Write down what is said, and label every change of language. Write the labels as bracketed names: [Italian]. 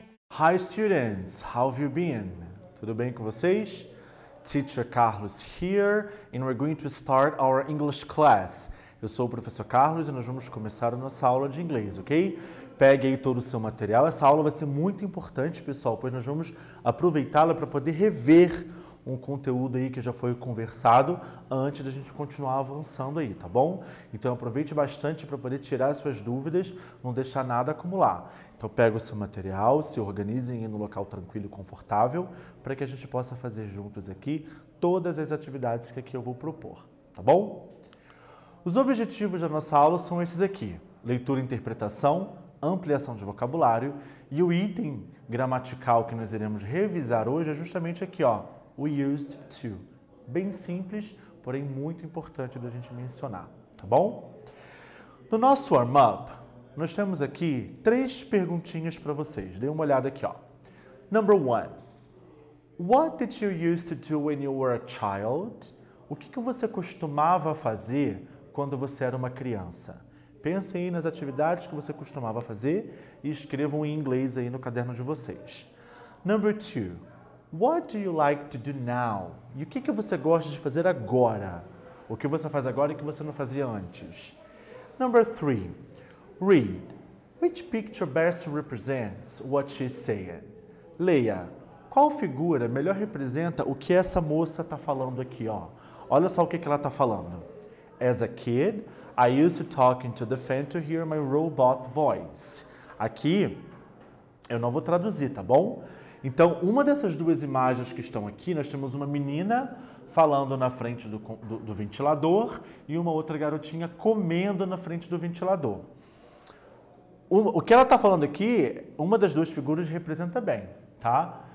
[English] Hi students, how have you been? [Portuguese] Tudo bem com vocês? [English] Teacher Carlos here, and we're going to start our English class. [Portuguese] Eu sou o professor Carlos e nós vamos começar a nossa aula de inglês, ok? Pegue aí todo o seu material. Essa aula vai ser muito importante, pessoal, pois nós vamos aproveitá-la para poder rever um conteúdo aí que já foi conversado antes da gente continuar avançando aí, tá bom? Então aproveite bastante para poder tirar as suas dúvidas, não deixar nada acumular. Então pega o seu material, se organizem no local tranquilo e confortável para que a gente possa fazer juntos aqui todas as atividades que aqui eu vou propor, tá bom? Os objetivos da nossa aula são esses aqui: leitura e interpretação, ampliação de vocabulário, e o item gramatical que nós iremos revisar hoje é justamente aqui, ó, o used to. Bem simples, porém muito importante da gente mencionar, tá bom? No nosso warm-up, nós temos aqui 3 perguntinhas para vocês. Dê uma olhada aqui, ó. [English] Number 1. What did you used to do when you were a child? [Portuguese] O que você costumava fazer quando você era uma criança? Pensem aí nas atividades que você costumava fazer e escrevam em inglês aí no caderno de vocês. [English] Number 2. What do you like to do now? [Portuguese] E o que você gosta de fazer agora? O que você faz agora e que você não fazia antes? [English] Number 3. Read. Which picture best represents what she's saying? [Portuguese] Leia. Qual figura melhor representa o que essa moça está falando aqui, ó? Olha só o que ela está falando. [English] As a kid, I used to talk into the fan to hear my robot voice. [Portuguese] Aqui, eu não vou traduzir, tá bom? Então, uma dessas 2 imagens que estão aqui, nós temos uma menina falando na frente do ventilador e uma outra garotinha comendo na frente do ventilador. O que ela está falando aqui, uma das 2 figuras representa bem, tá?